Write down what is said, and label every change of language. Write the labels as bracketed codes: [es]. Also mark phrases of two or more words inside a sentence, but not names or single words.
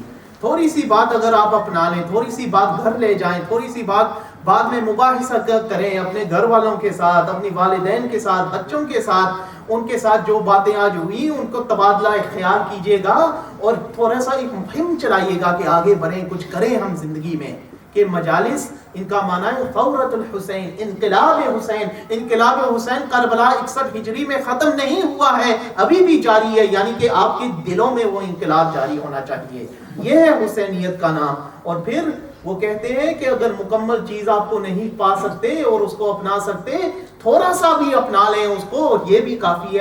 [ur] تھوڑی سی بات اگر آپ اپنا لیں، تھوڑی سی بات گھر لے جائیں، تھوڑی سی بات بعد میں مباحثہ کریں اپنے گھر والوں کے ساتھ، اپنی والدین کے ساتھ، بچوں کے ساتھ، ان کے ساتھ جو باتیں آج ہوئی ان کو تبادلہ خیال کیجئے گا اور تھوڑا سا ایک مہم چلائیے گا کہ آگے بڑھیں، کچھ کریں ہم زندگی میں. کہ مجالس ان کا معنی ہے [ar] فورت الحسین، [ur] انقلاب حسین. انقلاب حسین کربلا 61 ہجری میں ختم نہیں ہوا ہے، ابھی بھی جاری ہے، یعنی کہ آپ کے دلوں میں وہ انقلاب جاری ہونا چاہیے. یہ ہے حسینیت کا نام. اور پھر وہ کہتے ہیں کہ اگر مکمل چیز آپ کو نہیں پا سکتے اور اس کو اپنا سکتے، تھوڑا سا بھی اپنا لیں اس کو، یہ بھی کافی ہے.